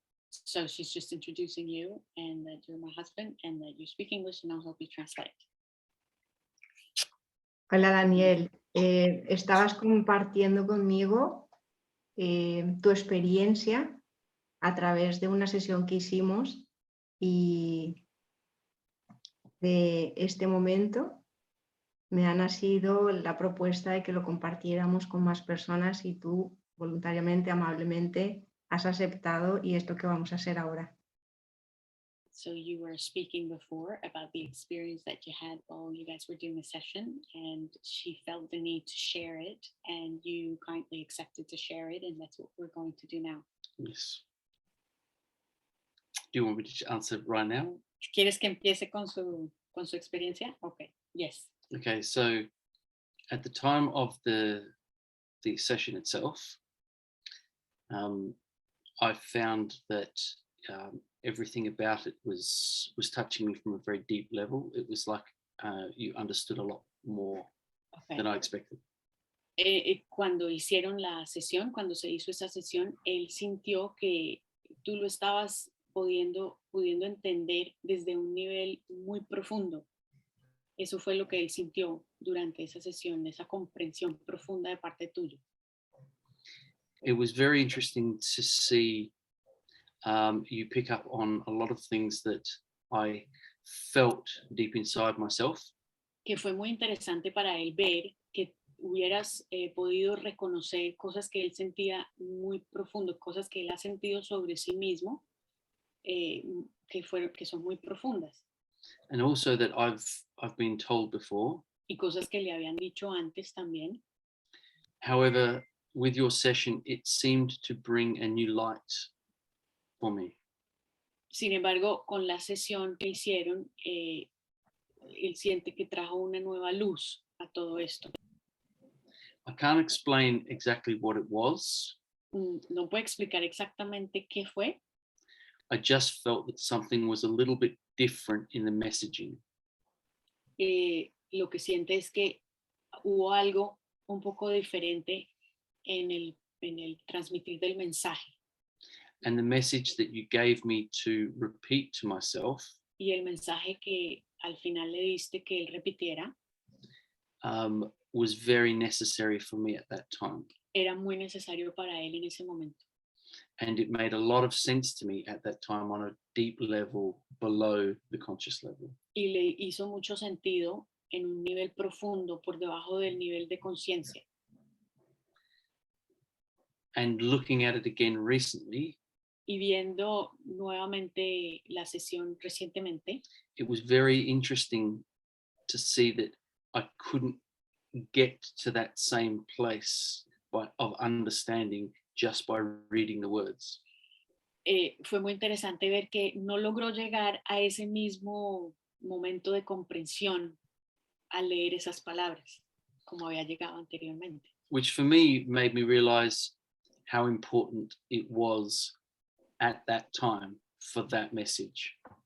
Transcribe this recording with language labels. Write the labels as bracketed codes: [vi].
[en] So she's just introducing you and that you're my husband and that you speak English and I'll help you translate. [es] Hola Daniel, estabas compartiendo conmigo tu experiencia a través de una sesión que hicimos y de este momento me ha nacido la propuesta de que lo compartiéramos con más personas y tú voluntariamente, amablemente has aceptado y es lo que vamos a hacer ahora. [en] So you were speaking before about the experience that you had while you guys were doing the session and she felt the need to share it and you kindly accepted to share it and that's what we're going to do now. Yes. Do you want me to answer right now? [es] ¿Quieres que empiece con su experiencia? [en] Okay, yes. Okay, so at the time of the session itself, I found that everything about it was touching me from a very deep level. It was like you understood a lot more than I expected. [es] Cuando hicieron la sesión, cuando se hizo esa sesión, él sintió que tú lo estabas pudiendo entender desde un nivel muy profundo. Eso fue lo que él sintió durante esa sesión, esa comprensión profunda de parte tuya. [en] It was very interesting to see you pick up on a lot of things that I felt deep inside myself. [es] Que fue muy interesante para él ver que hubieras podido reconocer cosas que él sentía muy profundo, cosas que él ha sentido sobre sí mismo, que son muy profundas. [en] And also that I've been told before. [es] Y cosas que le habían dicho antes también. [en] However, with your session, it seemed to bring a new light for me. [es] Sin embargo, con la sesión que hicieron, él siente que trajo una nueva luz a todo esto. [en] I can't explain exactly what it was. [es] No puedo explicar exactamente qué fue. [en] I just felt that something was a little bit different in the messaging. [es] Lo que siente es que hubo algo un poco diferente en el transmitir del mensaje. [en] And the message that you gave me to repeat to myself [es] y el mensaje que al final le diste que él repitiera [en] was very necessary for me at that time. [es] Era muy necesario para él en ese momento. [en] And it made a lot of sense to me at that time on a deep level below the conscious level. [es] Y le hizo mucho sentido en un nivel profundo por debajo del nivel de conciencia. [en] And looking at it again recently, [es] y viendo nuevamente la sesión recientemente, [en] it was very interesting to see that I couldn't get to that same place of understanding just by reading the words. [es] Fue muy interesante ver que no logró llegar a ese mismo momento de comprensión al leer esas palabras, como había llegado anteriormente. [en] Which for me made me realize how important it was at that time for that message.